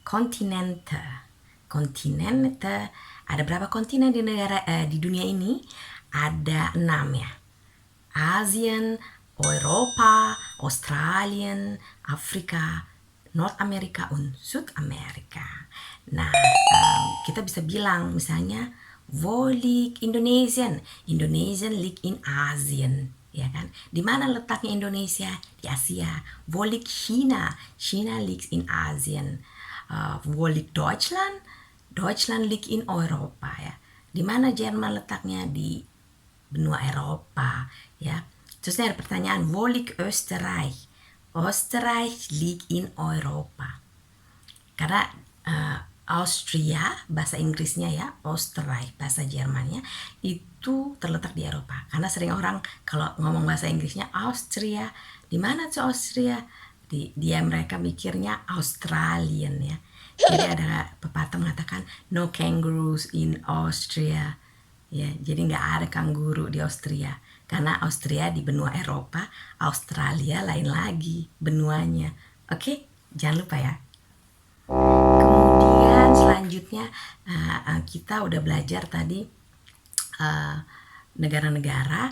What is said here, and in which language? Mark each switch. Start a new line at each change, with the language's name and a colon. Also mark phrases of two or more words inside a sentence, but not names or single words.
Indonesian: Kontinente, ada berapa kontinen di negara di dunia ini? Ada 6 ya.
German: Asien, Europa, Australien, Afrika, Nordamerika, und Südamerika.
Indonesian: Nah, kita bisa bilang misalnya,
German: wo liegt Indonesien? Indonesien liegt in Asien,
Indonesian: ya kan? Di mana letaknya Indonesia? Di Asia.
German: Wo liegt China? China liegt in Asien. Wo liegt Deutschland? Deutschland liegt in Europa ya.
Indonesian: Di mana Jerman letaknya? Di benua Eropa ya. Terus ada pertanyaan,
German: wo liegt Österreich? Österreich liegt in Europa.
Indonesian: Karena Austria bahasa Inggrisnya ya, Österreich bahasa Jermannya itu terletak di Eropa. Karena sering orang kalau ngomong bahasa Inggrisnya Austria, di mana tuh Austria? Dia mereka mikirnya Australian ya. Jadi ada pepatah mengatakan
English: no kangaroos in Austria.
Indonesian: Ya, jadi nggak ada kanguru di Austria. Karena Austria di benua Eropa, Australia lain lagi benuanya. Oke, jangan lupa ya. Kemudian selanjutnya kita udah belajar tadi negara-negara.